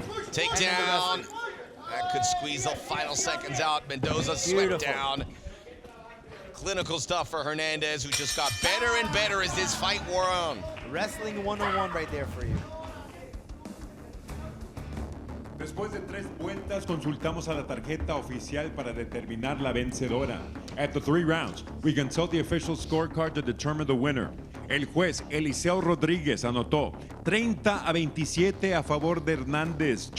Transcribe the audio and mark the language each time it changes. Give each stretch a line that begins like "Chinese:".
English: Takedown. That could squeeze the final seconds out. Mendoza swept down. Clinical stuff for Hernandez, who just got better and better as this fight wore on. Wrestling 101 right there for you.
Spanish: Después de 3 vueltas, consultamos a la tarjeta oficial para determinar la vencedora.
English: At the 3 rounds, we consult the official scorecard to determine the winner.
Spanish: El juez Eliseo Rodríguez anotó 30-27 a favor de Hernández.